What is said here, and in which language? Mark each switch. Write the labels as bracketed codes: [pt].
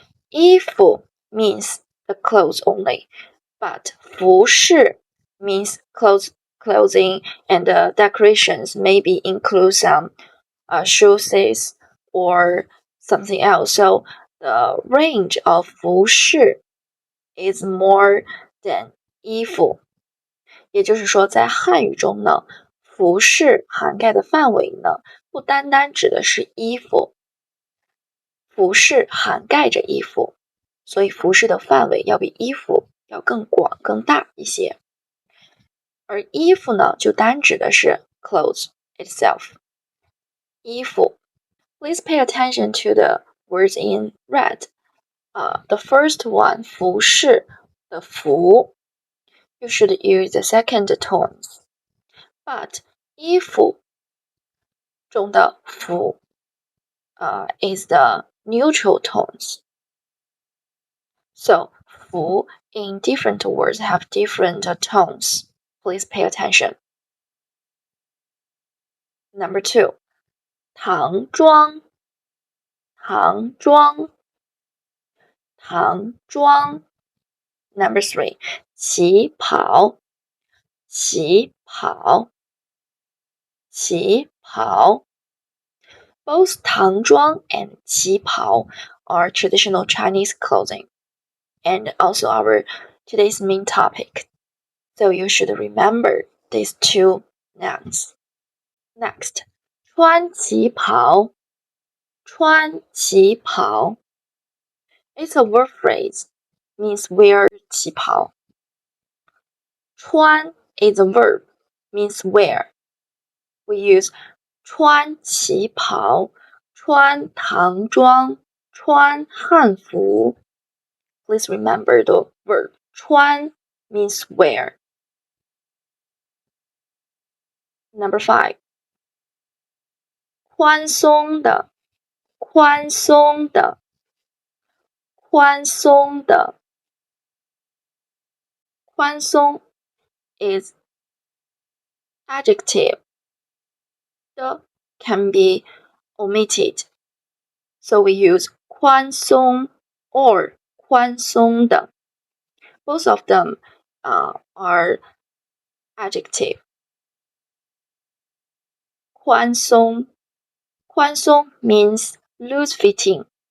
[en] 衣服 means the clothes only, but 服饰 means clothing and decorations, maybe include some shoes or something else. So the range of 服饰 is more than 衣服。 [zh] 也就是说，在汉语中呢，服饰涵盖的范围呢，不单单指的是衣服。服饰涵盖着衣服，所以服饰的范围要比衣服要更广更大一些。而衣服呢，就单指的是 [en] clothes itself。衣服 ，Please pay attention to the words in red. The first one, [zh] 服饰的服 [en] ，you should use the second tones. But [zh] 衣服中的服 [en] is the neutral tones. So, 服 in different words have different tones. Please pay attention. Number 2, 唐装,唐装,唐装. Number 3, 旗袍,旗袍,旗袍. Both 唐装 and 旗袍 are traditional Chinese clothing, and also our today's main topic. So you should remember these two nouns. Next, 穿旗袍,穿旗袍. It's a word phrase, means wear 旗袍. 穿 is a verb, means wear. We use 穿旗袍,穿唐装,穿汉服. Please remember the verb 穿 means wear. Number 5, 宽松的,宽松的,宽松的. 宽松 is adjective, 的 can be omitted. So we use 宽松 or 宽松的. Both of them are adjective. 宽松 means loose fitting.